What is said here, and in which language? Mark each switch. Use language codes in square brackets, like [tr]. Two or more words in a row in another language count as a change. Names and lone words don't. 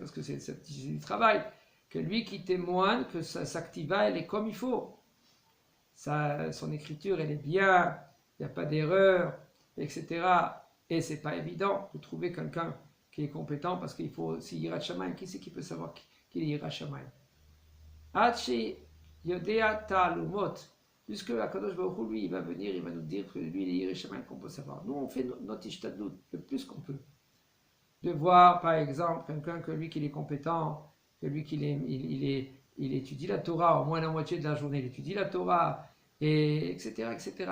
[fr] Parce que c'est du travail. Que lui qui témoigne que sa ktiva, elle est comme il faut. Son écriture, elle est bien, il n'y a pas d'erreur, etc. Et c'est pas évident de trouver quelqu'un qui est compétent parce qu'il faut, si [he] יראת שמיים, [fr] qui c'est qui peut savoir qu'il est [he] יראת שמיים? הוא יודע תעלומות, puisque Akadosh Baruch Hu, [fr] lui, il va venir, il va nous dire que lui, il est [he] יראת שמיים [fr] qu'on peut savoir. Nous, on fait notre ishtadlut le plus qu'on peut. De voir, par exemple, quelqu'un que lui, qu'il est compétent, que lui, il étudie la Torah, au moins la moitié de la journée, il étudie la Torah, et etc., etc.